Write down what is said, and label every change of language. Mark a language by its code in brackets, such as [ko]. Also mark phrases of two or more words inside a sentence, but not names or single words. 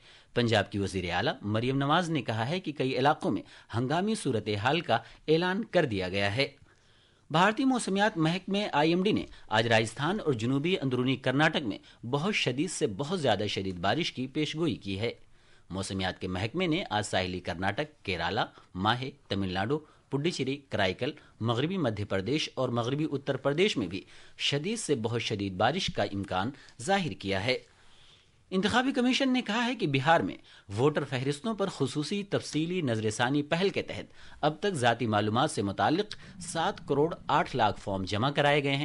[ur] پنجاب کی وزیر اعلیٰ مریم نواز نے کہا ہے کہ کئی علاقوں میں ہنگامی صورتحال کا اعلان کر دیا گیا ہے. بھارتی موسمیات محکمے IMD نے آج راجستھان اور جنوبی اندرونی کرناٹک میں بہت شدید سے بہت زیادہ شدید بارش کی پیشگوئی کی ہے. موسمیات کے محکمے نے آج ساحلی کرناٹک، کیرالا، ماہے، تمل ناڈو، پڈوچیری، کرائیکل، مغربی مدھیہ پردیش اور مغربی اتر پردیش میں بھی شدید سے بہت شدید بارش کا امکان ظاہر کیا ہے. انتخابی کمیشن نے کہا ہے کہ بہار میں ووٹر فہرستوں پر خصوصی تفصیلی نظر ثانی پہل کے تحت اب تک ذاتی معلومات سے متعلق 7 کروڑ 8 لاکھ فارم جمع کرائے گئے ہیں.